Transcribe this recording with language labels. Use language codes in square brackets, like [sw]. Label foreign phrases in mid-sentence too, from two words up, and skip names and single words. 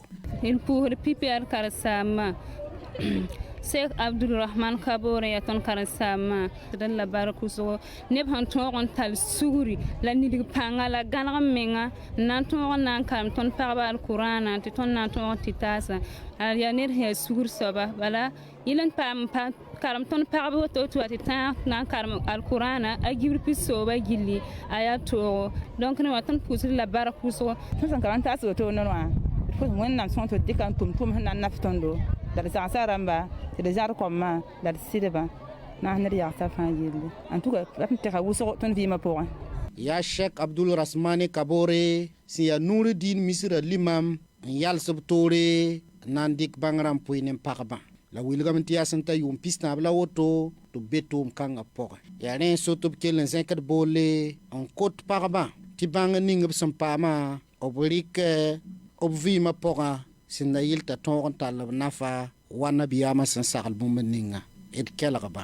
[mos] il puusd pipiar karsaamã Sheikh Abdulrahman Kabore ya ton karsaamã tɩ la bark wʋsgo neb sẽn tõog n tall sugri la nidg pãnga la gãneg menga n na n tõog n na n karem tõnd pagba alkurãana tɩ tõnd na n tõog tɩ taasa yaa ned sẽn yaa sugr soaba bala yɩl n paam karem tõnd pagb woto tɩ wa tɩ tã na n karem alkurãana a gibr pis-sooba gilli a yaa toogo donc ne wa tõnd pʋʋsd la bark wʋsgo tõnd sẽn ka n taas woto nor wã wẽnnaam sõng tɩ d dɩka n tʋm-tʋm sẽn na n naf tõndo la d zagsã rãmba tɩ d zãr kɔmã la d sɩdba na s ned yagsa fãa yelle [fr] en tout cas [mos] b n tɛga wʋsg tõnd vɩɩmã pʋgẽ yaa Sheikh Abdul Rasmani Kabore sẽn yaa Nuruddin Misra limam n yals b toore na n dɩk bãng rãmb pʋɩ ne pagbã la wilgame tɩ yaa sẽn ta yʋʋm pis-tãab la woto tɩ b be tʋʋm kãngã pʋgẽ yaa rẽ n sot b kell n zẽkd boole n kot pagbã tɩ bãng ning b sẽn paamã b rɩk b vɩɩmã pʋgã sẽn na yɩl t'a tõog n tall b nafa wa nabiyaamã sẽn sagl bũmb ninga d kelgba